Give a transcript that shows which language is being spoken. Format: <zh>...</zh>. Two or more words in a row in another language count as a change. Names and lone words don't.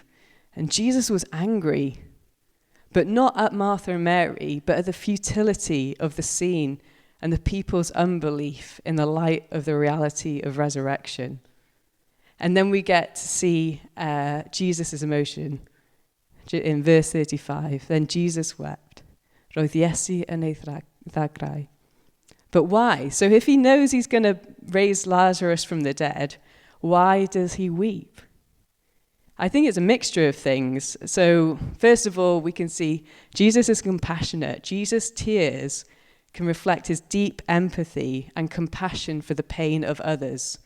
<en>And Jesus was angry, but not at Martha and Mary, but at the futility of the scene and the people's unbelief in the light of the reality of resurrection. And then we get to see Jesus' emotion in verse 35. Then Jesus wept.</en> <cy>Roedd Iesu yn ei ddagrau.</cy> <en>But why? So if he knows he's going to raise Lazarus from the dead, why does he weep? I think it's a mixture of things. So first of all, we can see Jesus is compassionate. Jesus' tears can reflect his deep empathy and compassion for the pain of others.</en>